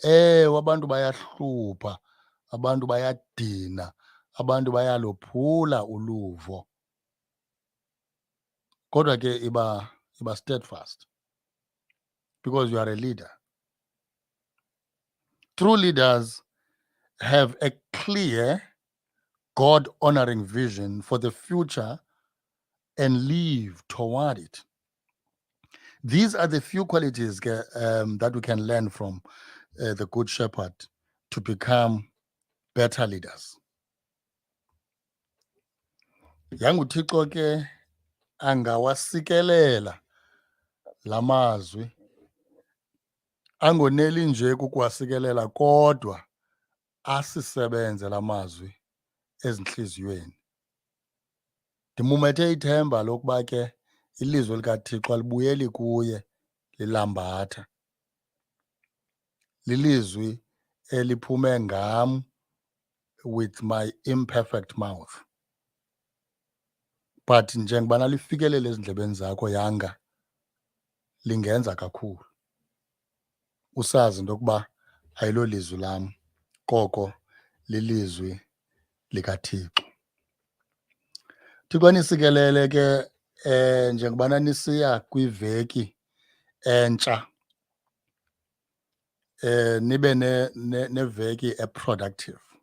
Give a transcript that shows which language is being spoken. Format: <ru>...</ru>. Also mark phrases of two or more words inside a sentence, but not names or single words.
<xh>Ewe, abantu bayahlupha, abantu bayadina, abantu bayalophula uluvo. Kodwa ke iba</xh> <en>steadfast because you are a leader. True leaders have a clear, God-honoring vision for the future and live toward it. These are the few qualities that we can learn from the Good Shepherd to become better leaders.</en> <xh>yanguThixo ke angawasikelela lamazwi, angoneli nje kukuwasikelela kodwa asisebenze lamazwi ezinhliziyweni. Ndimumethe ithemba lokuba ke ilizwi likaThixo alibuyeli kuye lilambatha, lilizwi eliphume ngam</xh> <en>with my imperfect mouth.</en> <xh>But njengoba lifikelele ezindlebeni zakho yanga, lingenza kakhulu. Usazi into yokuba ayilo lizwi lam, koko lilizwi likaThixo. Thixo nisikelele ke njengoba nisiya kwiveki entsha, nibe neveki eproductive.</xh>